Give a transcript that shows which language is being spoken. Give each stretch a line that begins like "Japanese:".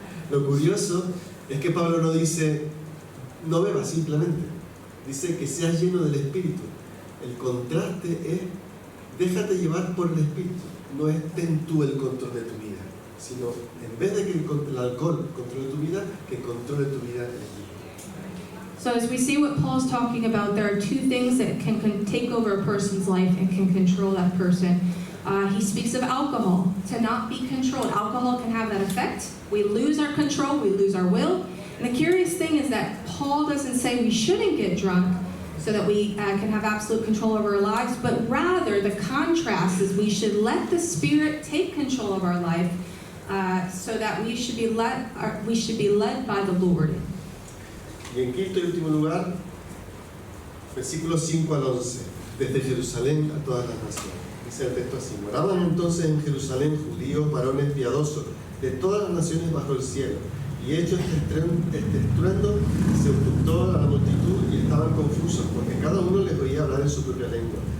Spanish: Lo curioso es que Pablo no dice no bebas simplemente, dice que seas lleno del Espíritu. El contraste es déjate llevar por el Espíritu, no es ten tú el control de tu vida, sino en vez de que el alcohol controle tu vida, que controle tu vida el Espíritu.
English: So as we see what Paul's talking about, there are two things that can take over a person's life and can control that person. He speaks of alcohol, to not be controlled. Alcohol can have that effect. We lose our control, we lose our will. And the curious thing is that Paul doesn't say we shouldn't get drunk so that we can have absolute control over our lives, but rather the contrast is we should let the Spirit take control of our life so that we should be led by the Lord.
Spanish: Y en quinto y último lugar, versículos 5 al 11, desde Jerusalén a todas las naciones. Dice el texto así: moraban entonces en Jerusalén judíos, varones piadosos, de todas las naciones bajo el cielo. Y hecho este estruendo, se ocultó a la multitud y estaban confusos, porque cada uno les oía hablar en su propia lengua.